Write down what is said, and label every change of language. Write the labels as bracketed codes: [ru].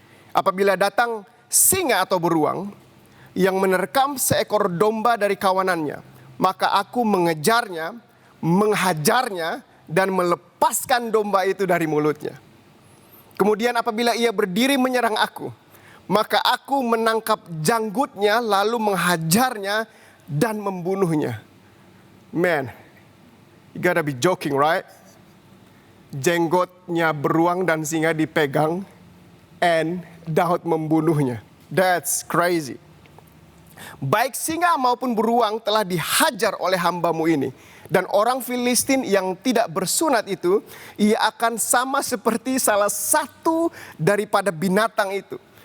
[id] Apabila datang singa atau beruang yang menerkam seekor domba dari kawanannya, maka aku mengejarnya, menghajarnya, dan melepaskan domba itu dari mulutnya. Kemudian apabila ia berdiri menyerang aku, maka aku menangkap janggutnya lalu menghajarnya dan membunuhnya. [en] Man, you gotta be joking, right? [id] Jenggotnya beruang dan singa dipegang, and Daud membunuhnya. [en] That's crazy. [id] Baik singa maupun beruang telah dihajar oleh hambamu ini. Dan orang Filistin yang tidak bersunat itu, ia akan sama seperti salah satu daripada binatang itu.